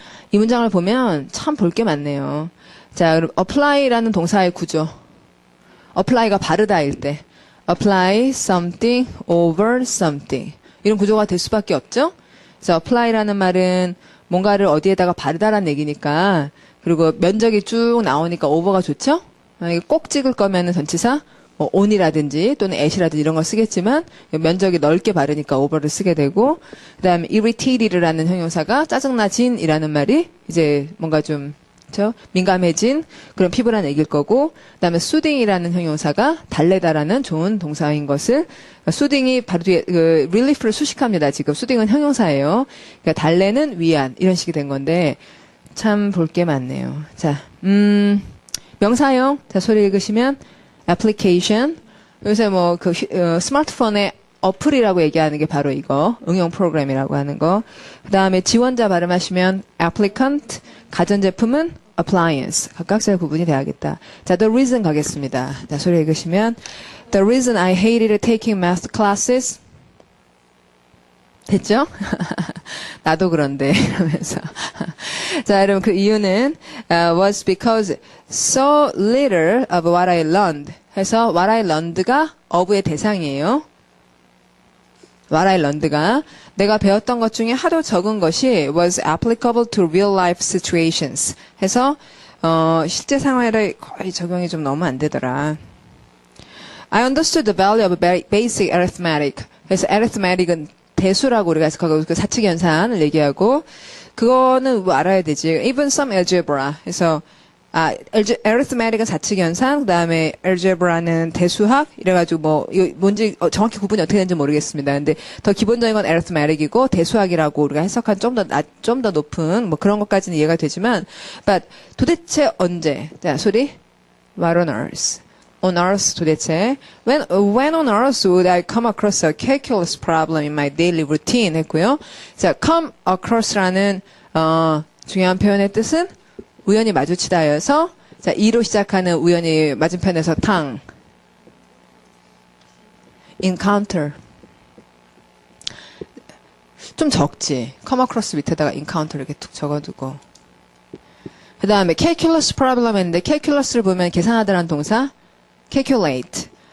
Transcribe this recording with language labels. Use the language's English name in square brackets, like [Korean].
[Korean] 이 문장을 보면 참 볼 게 많네요. 자, 그럼 apply라는 동사의 구조. apply가 바르다일 때. [English] apply something over something. [Korean] 이런 구조가 될 수밖에 없죠? 그래서 apply라는 말은 뭔가를 어디에다가 바르다라는 얘기니까, 그리고 면적이 쭉 나오니까 over가 좋죠? 만약에 꼭 찍을 거면은 전치사, 뭐 on이라든지 또는 at이라든지 이런 걸 쓰겠지만 면적이 넓게 바르니까 over를 쓰게 되고, 그 다음에 irritated라는 형용사가 짜증나진이라는 말이 이제 뭔가 좀 민감해진 그런 피부라는 얘기일 거고, 그 다음에 soothing이라는 형용사가 달래다라는 좋은 동사인 것을, soothing이 바로 뒤에 relief를 수식합니다. 지금 soothing은 형용사예요. 그러니까 달래는 위안 이런 식이 된 건데 참 볼 게 많네요. 자, 명사형. 자, 소리 읽으시면 application. 요새 뭐 스마트폰에 어플이라고 얘기하는 게 바로 이거, 응용 프로그램이라고 하는 거. 그 다음에 지원자 발음하시면 applicant, 가전제품은 appliance. 각각 잘 구분이 돼야겠다. 자, the reason 가겠습니다. 자, 소리 읽으시면 [English] the reason I hated taking math classes. [Korean] 됐죠? 나도 그런데 이러면서. 자, 여러분 그 이유는 [English] was because so little of what I learned. [Korean] 해서 [English] what I learned [Korean] 가 of의 대상이에요. [English] what I learned가 [Korean] 내가 배웠던 것 중에 하도 적은 것이 [English] was applicable to real life situations. [Korean] 해서 실제 상황에 거의 적용이 좀 너무 안 되더라. [English] I understood the value of basic arithmetic. [Korean] 그래서 arithmetic은 대수라고 우리가 그 사칙 연산을 얘기하고, 그거는 뭐 알아야 되지. [English] Even some algebra. [Korean] 그래서 arithmetic은 사칙 연산, 그다음에 algebra는 대수학. 이래가지고 뭐 뭔지 정확히 구분이 어떻게 되는지 모르겠습니다. 근데 더 기본적인 건 arithmetic이고 대수학이라고 우리가 해석한 좀 더 높은 뭐 그런 것까지는 이해가 되지만, but 도대체 언제? 자, 소리. [English] What on earth? On earth [Korean] 도대체 [English] when on earth would I come across a calculus problem in my daily routine [Korean] 했고요. 자, [English] come across [Korean] 라는 중요한 표현의 뜻은 우연히 마주치다여서 자, 이로 시작하는 우연히 맞은편에서 탕. [English] encounter. [Korean] 좀 적지. come across 밑에다가 encounter 이렇게 툭 적어두고. 그 다음에 calculus problem인데 calculus를 보면 계산하다라는 동사 calculate.